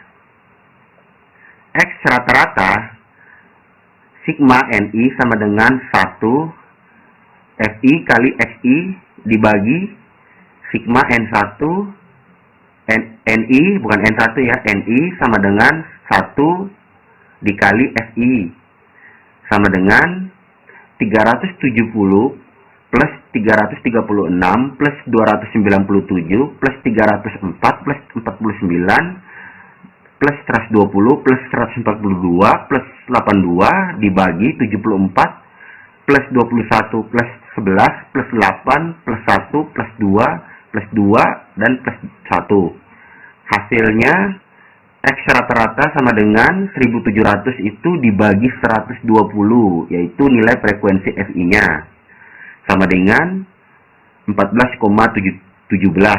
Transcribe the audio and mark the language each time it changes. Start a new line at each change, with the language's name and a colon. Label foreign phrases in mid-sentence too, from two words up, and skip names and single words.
Indonesian: X rata-rata sigma NI sama dengan 1 FI kali XI dibagi sigma N1 NI, bukan N1 ya, NI sama dengan 1 dikali FI sama dengan 370 plus 336 plus 297 plus 304 plus 49 plus 120 plus 142 plus 82 dibagi 74 plus 21 plus 11 plus 8 plus 1 plus 2 plus 2 dan plus 1. Hasilnya X rata-rata sama dengan 1700 itu dibagi 120, yaitu nilai frekuensi FI-nya sama dengan 14,17.